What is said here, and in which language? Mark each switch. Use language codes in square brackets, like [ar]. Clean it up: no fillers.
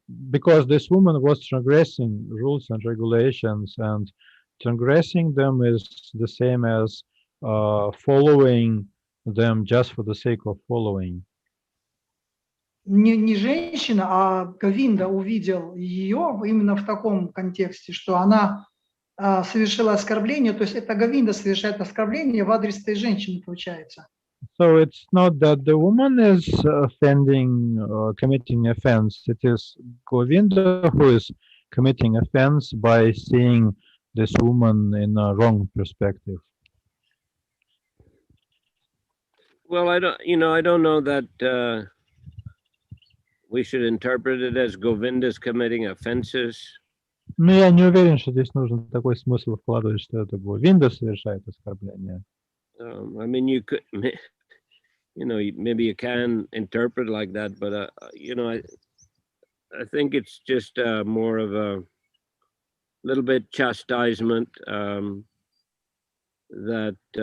[en] Because this woman was transgressing rules and regulations, and transgressing them is the same as following them just for the sake of following. [ru] Не женщина, а Говинда увидел ее именно в таком контексте, что она совершила оскорбление, то есть это Говинда совершает оскорбление в адрес этой женщины, получается. [en] So it's not that the woman is offending, committing offense. It is Govinda who is committing offense by seeing this woman in a wrong perspective. Well, I don't know that we should interpret it as Govinda's committing offenses. [ru] Но я не уверен, что здесь нужно такой смысл вкладывать, что это Говинда совершает оскорбление. [en] I mean, you could, maybe you can interpret like that, but I think it's just more of a little bit chastisement that